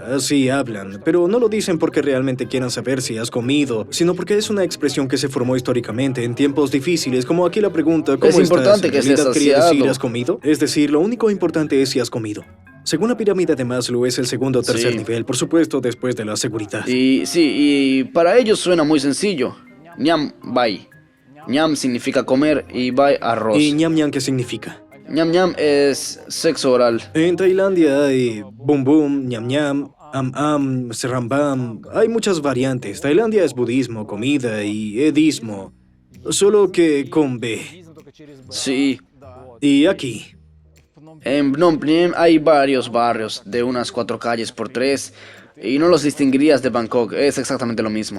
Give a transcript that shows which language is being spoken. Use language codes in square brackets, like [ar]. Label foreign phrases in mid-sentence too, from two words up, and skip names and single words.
[es] Así hablan, pero no lo dicen porque realmente quieran saber si has comido, sino porque es una expresión que se formó históricamente en tiempos difíciles, como aquí la pregunta ¿cómo Es importante estás? que estés Quería decir saciado. ¿has comido? Es decir, lo único importante es si has comido. Según la pirámide de Maslow es el segundo o tercer Sí. nivel, por supuesto, después de la seguridad. Y para ellos suena muy sencillo. [km] ញ៉ាំ បាយ. [es] Ñam significa comer y bai arroz. ¿Y ñam ñam qué significa? Ñam ñam es sexo oral. En Tailandia hay bum bum, ñam ñam, am am, serrambam. Hay muchas variantes. Tailandia es budismo, comida y edismo. Solo que con B. Sí. Y aquí. En Phnom Penh hay varios barrios de unas 4 calles por 3 y no los distinguirías de Bangkok, es exactamente lo mismo.